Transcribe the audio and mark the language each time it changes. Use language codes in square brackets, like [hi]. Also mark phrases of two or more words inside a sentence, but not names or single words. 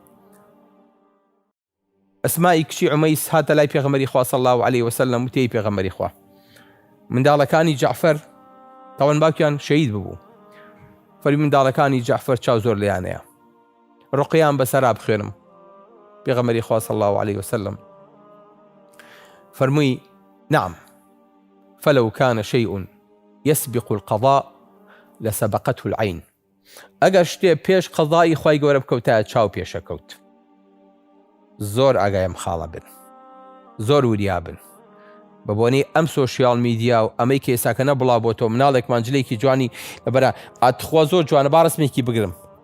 [ckb] ئەسمای کچی عومەیس هاتە لای پێغەمبەری خوا [ar] صلی الله علیه وسلم [ckb] وتێی پێغەمبەری خوا منداڵەکانی جەعفەر تاوان باوکیان شەهید ببوو فەرمی منداڵەکانی جەعفەر چاو زۆر لێیانەیە ڕوقیان بەسەرا بخوێنم پێغەمبەری خوا [ar] صلی الله علیه وسلم [ckb] فەرمووی [ar] نعم فلو كان شيء يسبق القضاء لسبقته العين [ckb] ئەگەر شتێ پێش قەضای خوای گەورە بکەوتایە چاو پێشەکەوت زۆر ئاگایم خاڵە بن زۆر وریا بن بە بۆنەی ئەم [en] social media [ckb] و ئەمەی کە ئێساکە نەبڵاو بۆ تۆ مناڵێک مانجلەیەکی جوانی لەبەرە ئاتخوا زۆر جوانە با ڕسمێکی بگرم